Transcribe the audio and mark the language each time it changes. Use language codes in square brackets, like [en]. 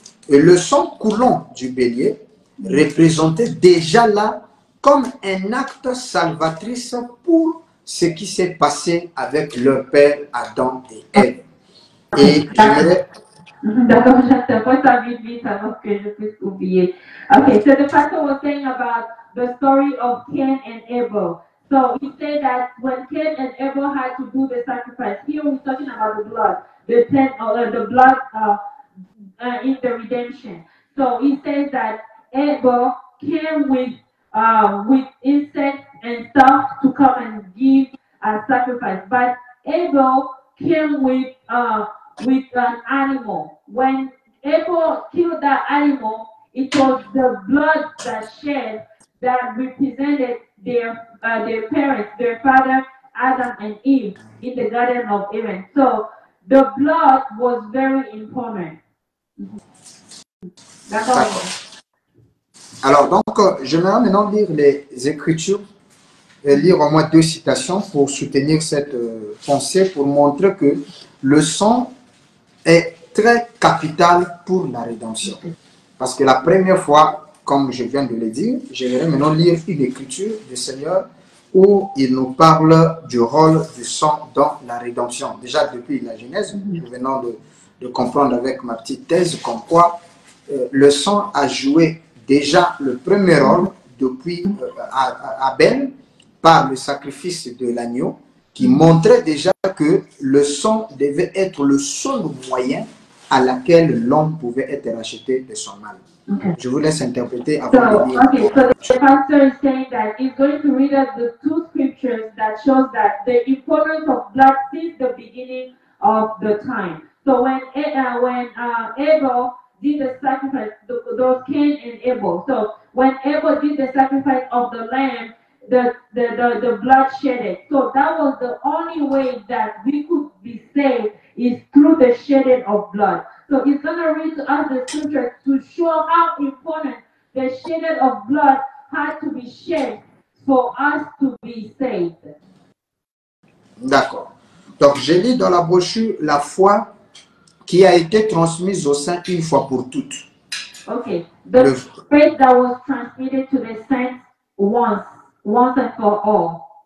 [fr] Et le sang coulant du bélier représentait déjà là comme un acte salvatrice pour ce qui s'est passé avec leur père Adam et Ève. Et D'accord, j'attends ça vite avant que je puisse oublier. [en] Okay, so the pastor was saying about the story of Cain and Abel. So he said that when Cain and Abel had to do the sacrifice, here we're talking about the blood, the blood in the redemption. So he says that Abel came with insects and stuff to come and give a sacrifice, but Abel came with an animal. When Abel killed that animal, it was the blood that shed that represented their parents, their father Adam and Eve in the Garden of Eden. So the blood was very important. [fr] D'accord. Alors donc, je vais maintenant lire les Écritures et lire au moins 2 citations pour soutenir cette pensée, pour montrer que le sang est très capital pour la rédemption. Parce que la première fois, comme je viens de le dire, je vais maintenant lire une écriture du Seigneur où il nous parle du rôle du sang dans la rédemption. Déjà depuis la Genèse, nous venons de comprendre avec ma petite thèse comme quoi le sang a joué déjà le premier rôle depuis Abel par le sacrifice de l'agneau qui montrait déjà que le sang devait être le seul moyen à laquelle l'homme pouvait être racheté de son mal. Okay. Je vous laisse interpréter avant de lire. [en] Okay, so the pastor is saying that he's going to read us the 2 scriptures that shows that the importance of blood since the beginning of the time. So when Abel did the sacrifice, those Cain and Abel. So when Abel did the sacrifice of the lamb, the blood shedded. So that was the only way that we could be saved is through the shedding of blood. So he's going to read to us the scriptures to show how important the shedding of blood had to be shed for us to be saved. [fr] D'accord. Donc, j'ai lu dans la brochure la foi qui a été transmise au saint une fois pour toutes. Okay. [en] The faith that was transmitted to the saints once and for all.